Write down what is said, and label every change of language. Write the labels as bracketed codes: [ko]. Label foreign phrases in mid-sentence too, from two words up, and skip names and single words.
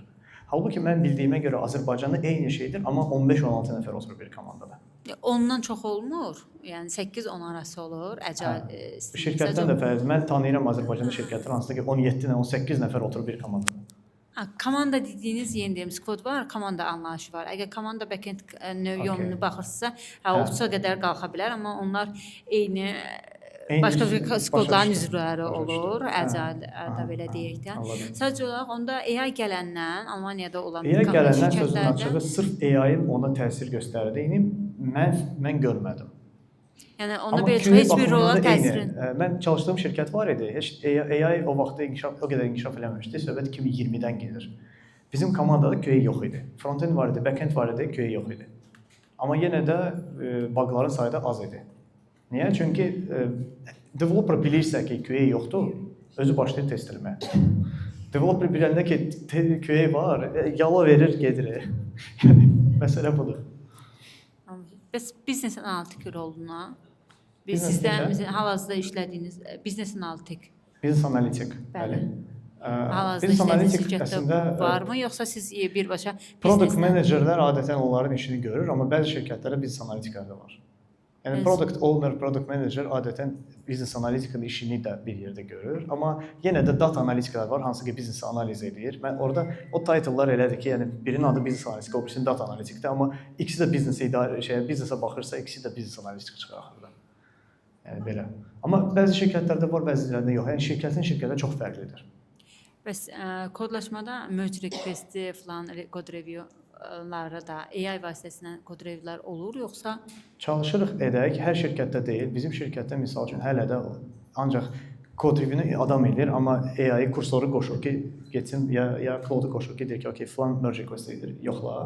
[az] Halbuki mən bildiyimə görə Azərbaycanda eyni şeydir, amma 15-16 nəfər oturur bir komandada. Ondan çox olmur. Yəni 8-10 arası olur. Agile şirkətdən də fərqli. Mən tanıyıram Azərbaycanda şirkətlər hansında ki 17-dən 18 nəfər oturur bir komandada. Komanda dediyiniz yeni deyim, squad var, komanda anlayışı var. Əgər komanda back-end yönünü baxırsınızsa, olsa qədər qalxa bilər, amma onlar eyni başqa bir squadların üzvləri olur, Agile-də belə deyək də. Sadəcə olaraq onda AI gələndən, Almaniyada olan AI gələndən sözün açığı sırf AI-ın ona təsir göstərdiyini mən görmədim. Yəni onda belə heç bir rola təsir. Mən çalışdığım şirkət var idi. Heç AI o vaxtda o qədər inkişaf eləməmişdi. Söhbət 2020-dən gedir. Bizim komandada QA yox idi. Front-end var idi, back-end var idi, QA yox idi. Amma yenə də bugların sayı da az idi. Niyə? Çünki developer bilirsə ki, QA yoxdur, özü başlayır test etməyə. Developer biləndə ki, QA var, yala verir, gedir. Yəni məsələ budur. Bəs biznes analitik roluna sizdə hal-hazırda işlədiyiniz biznes analitik. Biznes analitik. Bəli. Hal-hazırda işlədiyiniz şirkətdə varmı, yoxsa siz birbaşa [en] product managerlər [az] adətən onların işini görür, amma bəzi şirkətlərdə biznes analitiklər də var. Yəni [en] product owner, product manager [az] adətən biznes analitikın işini də bir yerdə görür, amma yenə də data analitiklər var, hansı ki biznes analiz edir. Mən orada o title'lar elədir ki, yəni birinin adı biznes analitik, o birisinin data analitikdir, amma ikisi də biznesə baxırsa, ikisi də biznes analitik çıxır axırda. Yəni belə. Amma bəzi şirkətlərdə var, bəzilərində yox. Yəni şirkətdən şirkətə çox fərqlidir. Bəs kodlaşmada [en] merge request-i [az] falan, [en] code review-ları [az] da AI vasitəsilə kod reviewlər olur, yoxsa? Çalışırıq edək, hər şirkətdə deyil. Bizim şirkətdə misal üçün hələ də ancaq kod review-ni adam edir, amma AI kursoru qoşur ki, getsin ya Claude-u qoşur ki, deyir ki, okey, filan [en] merge request [az] edir, yoxla.